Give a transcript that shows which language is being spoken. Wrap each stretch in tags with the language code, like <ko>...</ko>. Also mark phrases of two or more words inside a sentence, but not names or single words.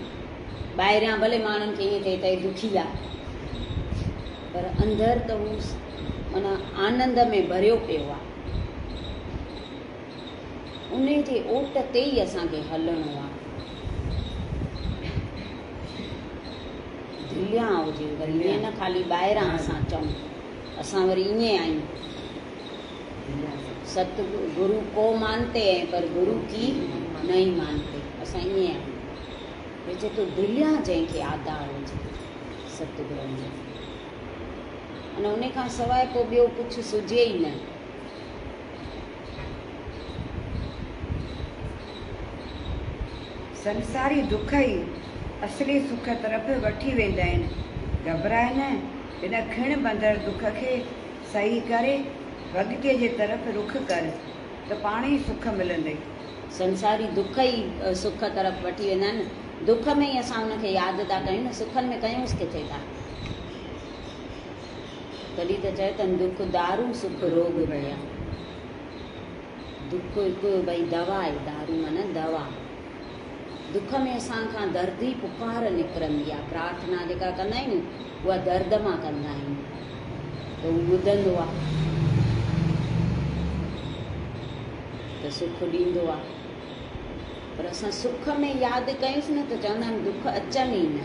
<sd>ॿाहिरियां भले माण्हुनि खे ईअं थिए त दुखी आहे पर अंदरि त हू माना आनंद में भरियो पियो आहे। उन जे ओट ते ई असांखे हलणो आहे। दिलिया हुजे वरी ईअं न ख़ाली ॿाहिरां असां चऊं असां वरी ईअं आहियूं</sd> <hi>सतगुरु को मानते हैं पर गुरु की नहीं मानते</hi> <sd>असां ईअं आहियूं। जेको दिलिया जंहिंखे आधार हुजे सतगुरनि जो अने उन खां सवाइ पोइ ॿियो कुझु सुझे ई न। संसारी दुख ई असली सुख तरफ़ वठी वेंदा आहिनि। घबराए न हिन खिण बंदड़ दुख खे सही करे भॻितीअ जे तरफ़ रुख कर त पाण ई सुख मिलंदे। संसारी दुख ई सुख तरफ़ वठी वेंदा आहिनि। दुख में ई असां उनखे यादि था कयूं न सुखनि में कयूंसि किथे था। तॾहिं त चए अथनि</sd> <pa>ਦੁਖ ਦਾਰੂ ਸੁਖ ਰੋਗ ਭਇਆ।</pa> <sd>दुख हिकु भई दवा आहे दारू माना दवा। दुख में असां खां दर्दी पुकार निकिरंदी आहे। प्रार्थना जेका कंदा आहियूं उहा दर्द मां कंदा आहियूं त हू ॿुधंदो आहे त सुख ॾींदो आहे। पर असां सुख में यादि कयूंसि न त चवंदा आहिनि दुख अचनि ई न।</sd>